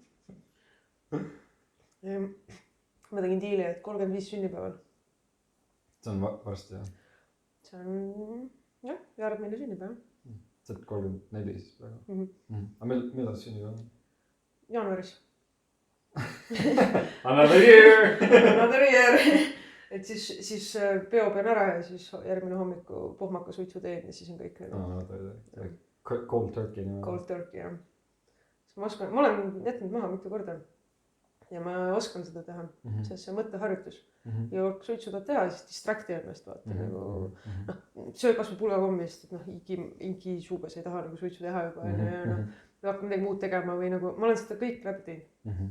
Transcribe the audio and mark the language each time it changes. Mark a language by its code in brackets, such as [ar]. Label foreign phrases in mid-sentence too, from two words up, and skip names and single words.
[et] Ma tegin diili, et 35 sünnipäeval. See on varsti, jah? See on, jah, järgmine sünnipäev. See on 34 siis praegu. Aga millal sünnipäev on? Jaanuaris. [en] Another year! Another year! [et] Et siis peo pean ära ja siis järgmine hommiku pohmaka suitsu teen ja siis on kõik nagu. [en] Cold turkey. Cold turkey, [et] jah. Ma olen jätnud maha mitu korda ja ma oskan seda teha, sest see mõtteharjutus. Ja kui suitsu tahad teha, siis distracti ennast vaata nagu, söö kasvõi pulgakommi, sest et noh, ingi suugas ei taha nagu suitsu teha juba ja hakkab midagi muud tegema või nagu, ma olen seda kõik läbi teinud.